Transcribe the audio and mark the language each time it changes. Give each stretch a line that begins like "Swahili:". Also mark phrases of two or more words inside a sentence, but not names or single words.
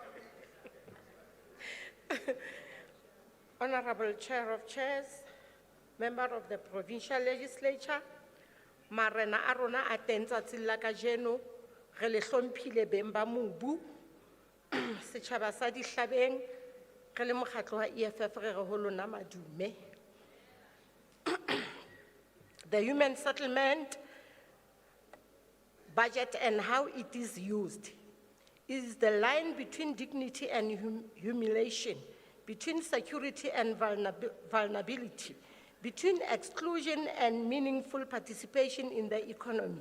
English: Honorable Chair of Chairs, member of the provincial legislature,
Southern Sotho: marena a rona a teng tsatsing la kajeno, re le hlomphile beng ba mobu, setjhaba sa dihlabeng, re le mokgatlo wa EFF re re ho lona madume.
English: The human settlement budget and how it is used is the line between dignity and humiliation, between security and vulnerability, between exclusion and meaningful participation in the economy.